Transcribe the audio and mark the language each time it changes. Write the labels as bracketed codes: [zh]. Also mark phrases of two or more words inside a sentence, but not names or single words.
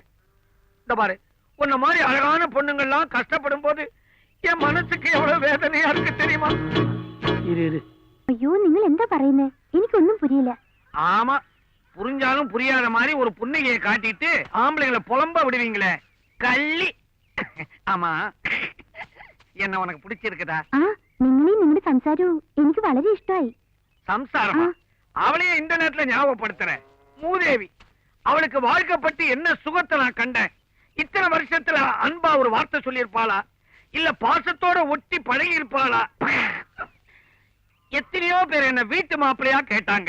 [ta] இந்த பாரு, உன்ன மாதிரி அழகான பொண்ணுங்கள்லாம் கஷ்டப்படும் போது என் மனசுக்கு எவ்வளவு வேதனையா இருக்கு தெரியுமா? ஐயோ, நீங்கள் எந்த പറയുന്നേ? எனக்கு ஒண்ணும் புரியல. ஆமா, புரிஞ்சாலும் புரியாத மாதிரி ஒரு புன்னகையை காட்டிட்டு ஆம்பளைங்களை புலம்ப விடுவீங்களே, கள்ளி. ஆமா, என்ன உனக்கு பிடிச்சிருக்குதா? [ml] നിങ്ങളെയും നിങ്ങളുടെ സംസാരവും എനിക്ക് വളരെ ഇഷ്ടമായി. [ta] சம்சாரமா? அவளையே இந்த நேரத்துல ஞாபகப்படுத்துற மூதேவி. அவளுக்கு வாழ்க்கை பத்தி என்ன சுகத்தை நான் கண்டேன். இத்தனை வருஷத்துல அன்பா ஒரு வார்த்தை சொல்லியிருப்பாளா, இல்ல பாசத்தோட ஒட்டி பழகி இருப்பாளா? எத்தனையோ பேர் என்ன வீட்டு மாப்பிள்ளையா கேட்டாங்க.